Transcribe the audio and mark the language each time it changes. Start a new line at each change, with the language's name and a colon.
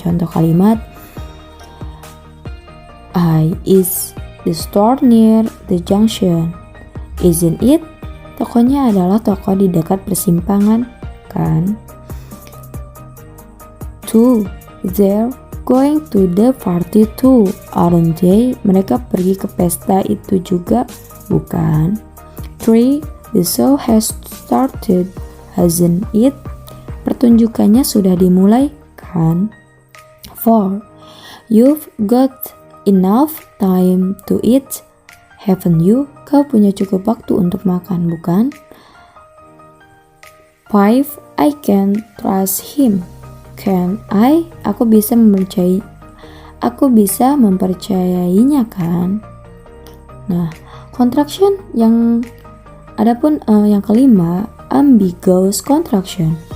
Indonesian: Contoh kalimat,
English: is the store near the junction? Isn't it?
Indonesian: Tokonya adalah toko di dekat persimpangan, kan? 2.
English: They're going to the party too, aren't they?
Indonesian: Mereka pergi ke pesta itu juga, bukan? 3.
English: The show has started, hasn't it?
Indonesian: Pertunjukannya sudah dimulai, kan? 4.
English: You've got enough time to eat, haven't you?
Indonesian: Kau punya cukup waktu untuk makan, bukan?
English: 5. I can trust him, can I?
Indonesian: Aku bisa mempercayainya, kan? Nah, contraction yang yang kelima, ambiguous contraction.